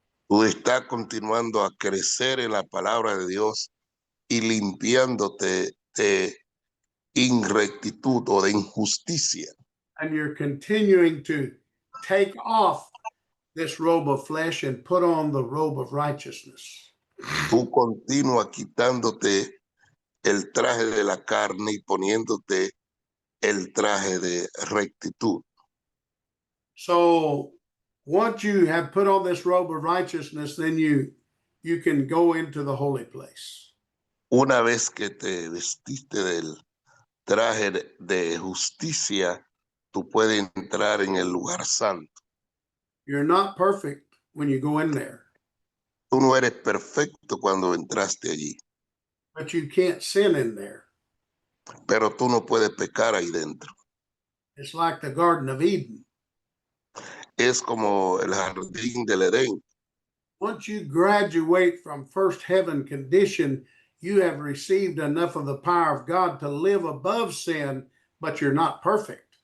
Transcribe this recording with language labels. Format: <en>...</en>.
<es>Tú estás continuando a crecer en la palabra de Dios y limpiándote de inrectitud o de injusticia.</es> <en>And you're continuing to take off this robe of flesh and put on the robe of righteousness.</en> <es>Tú continúas quitándote el traje de la carne y poniéndote el traje de rectitud.</es> <en>So once you have put on this robe of righteousness, then you can go into the holy place.</en> <es>Una vez que te vestiste del traje de justicia, tú puedes entrar en el lugar santo.</es> <en>You're not perfect when you go in there,</en> <es>Tú no eres perfecto cuando entraste allí,</es> <en>but you can't sin in there.</en> <es>pero tú no puedes pecar ahí dentro.</es> <en>It's like the Garden of Eden.</en> <es>Es como el jardín del Edén.</es> <en>Once you graduate from first heaven condition, you have received enough of the power of God to live above sin, but you're not perfect.</en>